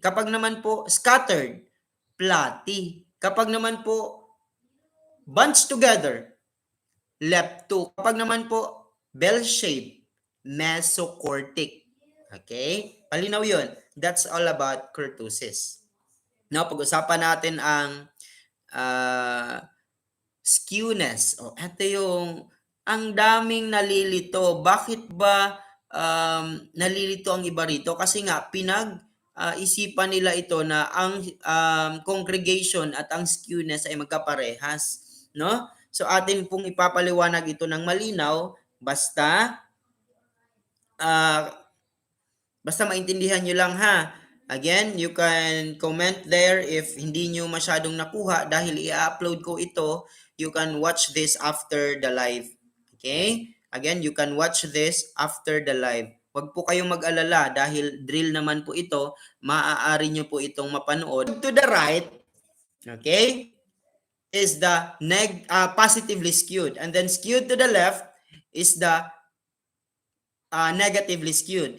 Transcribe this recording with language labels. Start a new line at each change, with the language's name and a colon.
Filipino: Kapag naman po scattered, platy. Kapag naman po bunched together, lepto. Kapag naman po bell shape, mesocortic. Okay? Palinaw yun.
English: That's all about kurtosis.
Filipino: Now, pag-usapan natin ang skewness. Ito yung ang daming nalilito. Bakit ba nalilito ang iba rito? Kasi nga, isipan nila ito na ang congregation at ang skewness ay magkaparehas. No? So, atin pong ipapaliwanag ito ng malinaw basta maintindihan nyo lang
English: Again, you can comment there if
Filipino: hindi nyo masyadong nakuha dahil i-upload ko ito.
English: You can watch this after the live. Okay? Again, you can watch this after the live.
Filipino: Huwag po kayong mag-alala dahil drill naman po ito. Maaari nyo po itong mapanood.
English: To the right, okay, is the positively skewed. And then skewed to the left is the negatively skewed.